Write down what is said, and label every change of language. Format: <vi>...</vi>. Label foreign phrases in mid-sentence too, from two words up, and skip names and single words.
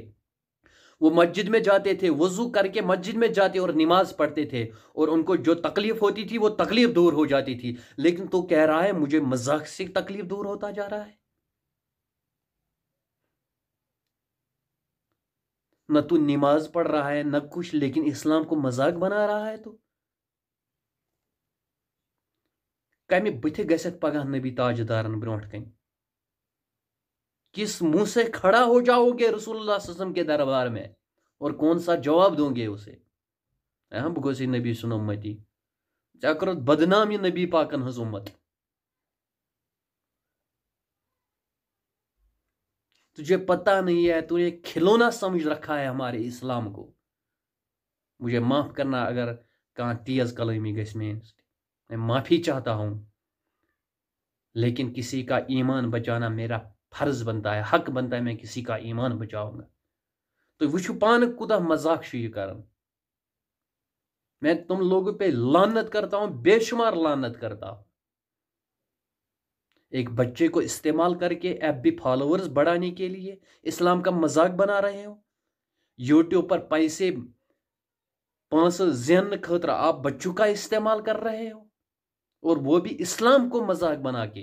<ur>وہ مسجد میں جاتے تھے، وضو کر کے مسجد میں جاتے اور نماز پڑھتے تھے، اور ان کو جو تکلیف ہوتی تھی وہ تکلیف دور ہو جاتی تھی۔ لیکن تو کہہ رہا ہے مجھے مذاق سے تکلیف دور ہوتا جا رہا ہے۔ نہ تو نماز پڑھ رہا ہے نہ کچھ، لیکن اسلام کو مذاق بنا رہا ہے۔</ur> <ks>تو کمہ بتھ گژھت پگہ نبی تاجدارن برونٹ کن؟</ks> <ur>کس منہ سے کھڑا ہو جاؤ گے</ur> <ar>رسول اللہ صلی اللہ علیہ وسلم</ar> <ur>کے دربار میں، اور کون سا جواب دوں گے اسے؟</ur> <ks>بہ گوس نبی سن امتی، چکر بدنام یہ نبی پاکن ہز امت۔</ks> <ur>تجھے پتہ نہیں ہے، تو نے کھلونا سمجھ رکھا ہے ہمارے اسلام کو۔ مجھے معاف کرنا اگر کہاں تیز کلامی گھس میں معافی چاہتا ہوں، لیکن کسی کا ایمان بچانا میرا فرض بنتا ہے، حق بنتا ہے، میں کسی کا ایمان بچاؤں گا۔</ur> <ks>تو وچھو پان کوتاہ مذاق چھُ یہ کرن۔</ks> <ur>میں تم لوگوں پہ لعنت کرتا ہوں، بے شمار لعنت کرتا ہوں۔ ایک بچے کو استعمال کر کے</ur> <en>FB followers</en> <ur>بڑھانے کے لیے اسلام کا مذاق بنا رہے ہو، یوٹیوب پر پیسے</ur> <ks>زیننے خاطر</ks> <ur>آپ بچوں کا استعمال کر رہے ہو، اور وہ بھی اسلام کو مذاق بنا کے۔</ur>